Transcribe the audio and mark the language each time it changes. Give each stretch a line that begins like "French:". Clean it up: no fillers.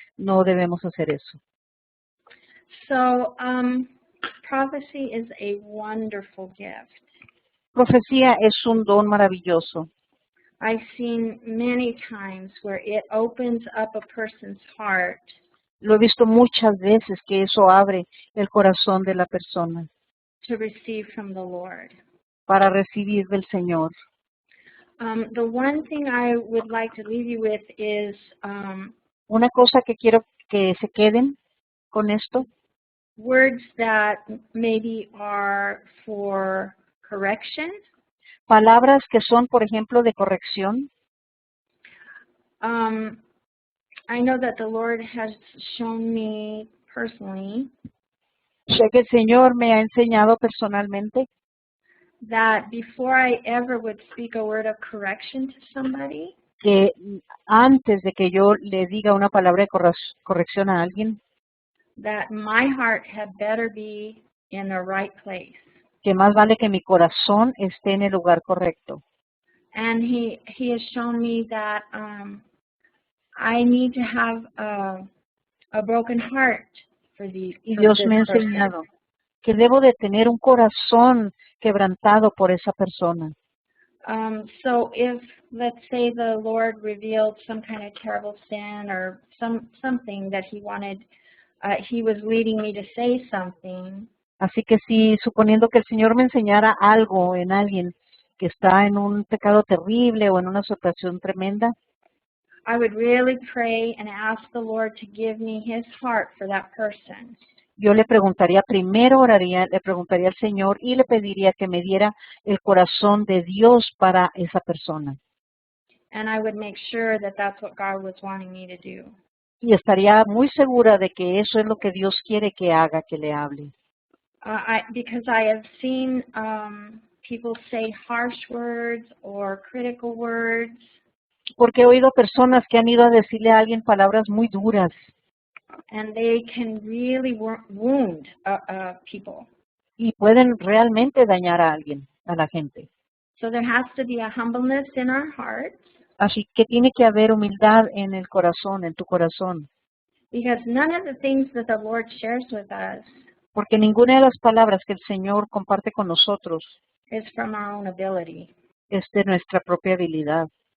Spanish: No debemos hacer eso.
English: So, prophecy is a wonderful gift.
Spanish: Profecía es un don maravilloso.
English: I've seen many times where it opens up a person's heart.
Spanish: Lo he visto muchas veces que eso abre el corazón de la persona.
English: To receive from the Lord.
Spanish: Para recibir del Señor.
English: The one thing I would like to leave you with is
Spanish: una cosa que quiero que se queden con esto.
English: Words that maybe are for correction.
Spanish: Palabras que son, por ejemplo, de corrección.
English: I know that the Lord has shown me personally.
Spanish: Sé que el Señor me ha enseñado personalmente.
English: That before I ever would speak a word of correction to somebody.
Spanish: Que antes de que yo le diga una palabra de corrección a alguien.
English: That my heart had better be in the right place.
Spanish: que más vale que mi corazón esté en el lugar correcto.
English: And he has shown me that I need to have a broken heart for
Spanish: Y
English: for
Spanish: Dios
English: this
Spanish: me ha
English: person.
Spanish: enseñado que debo de tener un corazón quebrantado por esa persona.
English: So if, let's say, the Lord revealed some kind of terrible sin or something that he wanted, he was leading me to say something,
Spanish: Así que si suponiendo que el Señor me enseñara algo en alguien que está en un pecado terrible o en una situación tremenda,
English: I would really pray and ask the Lord to give me his heart for that person.
Spanish: yo le preguntaría, primero oraría, le preguntaría al Señor y le pediría que me diera el corazón de Dios para esa persona.
English: And I would make sure that that's what God was wanting me to do.
Spanish: Y estaría muy segura de que eso es lo que Dios quiere que haga, que le hable.
English: Because I have seen people say harsh words or critical words,
Spanish: Porque he oído personas que han ido a decirle a alguien palabras muy duras
English: and they can really wound people.
Spanish: y pueden realmente dañar a alguien, a la gente.
English: So there has to be a humbleness in our hearts,
Spanish: Así que tiene que haber humildad en el corazón, en tu corazón.
English: because none of the things that the Lord shares with us
Spanish: Porque ninguna de las palabras que el Señor comparte con nosotros
English: is from our own ability.
Spanish: es de nuestra propia habilidad.